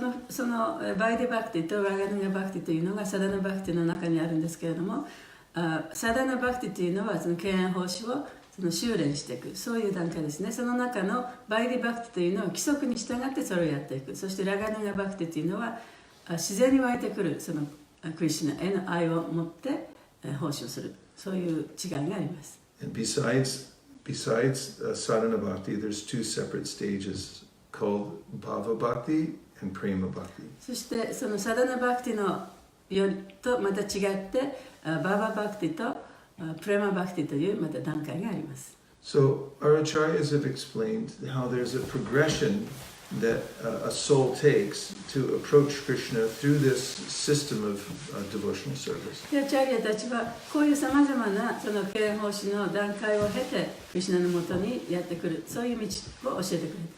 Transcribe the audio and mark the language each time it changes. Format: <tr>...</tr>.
<ja>そのバイディバクティとラガヌガバクティというのがサダナバクティの中にあるんですけれども、サダナバクティというのはその敬愛奉仕をその修練していく、そういう段階ですね。その中のバイディバクティというのは規則に従ってそれをやっていく。そしてラガヌガバクティというのは自然に湧いてくるそのクリシュナへの愛を持って奉仕をする、そういう違いがあります。</ja> <en>And besides Sadhana Bhakti, there's two separate stages called Bhava Bhakti and Prema Bhakti.</en> <ja>そしてそのサダナバクティのよりとまた違ってバーババクティとプレマバクティというまた段階があります。</ja> <en>So our acharyas have explained how there's a progression that a soul takes to approach Krishna through this system of devotional service.</en> <ja>でアチャリアたちはこういうさまざまなその敬愛奉仕の段階を経てクリシュナのもとにやってくる、そういう道を教えてくれる。</ja>